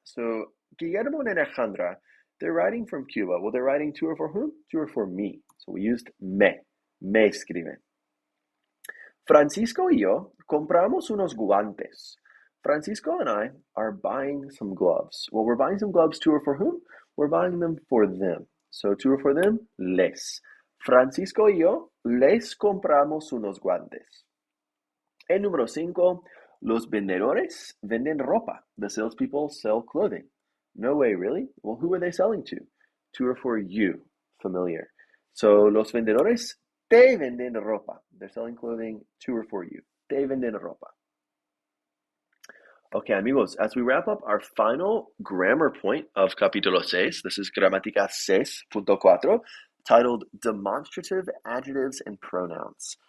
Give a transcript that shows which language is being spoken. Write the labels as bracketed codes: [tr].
[en] So Guillermo and Alejandra, they're writing from Cuba. Well, they're writing to or for whom? To or for me. So we used me. [es] Me escriben. Francisco y yo compramos unos guantes. [en] Francisco and I are buying some gloves. Well, we're buying some gloves to or for whom? We're buying them for them. So to or for them, les. [es] Francisco y yo les compramos unos guantes. And número 5, los vendedores venden ropa. [en] The salespeople sell clothing. No way, really? Well, who are they selling to? To or for you, familiar. [es] So los vendedores te venden ropa. [en] They're selling clothing to or for you. [es] Te venden ropa. [en] Okay, amigos, as we wrap up our final grammar point of capítulo 6, this is gramática 6.4, titled Demonstrative Adjectives and Pronouns.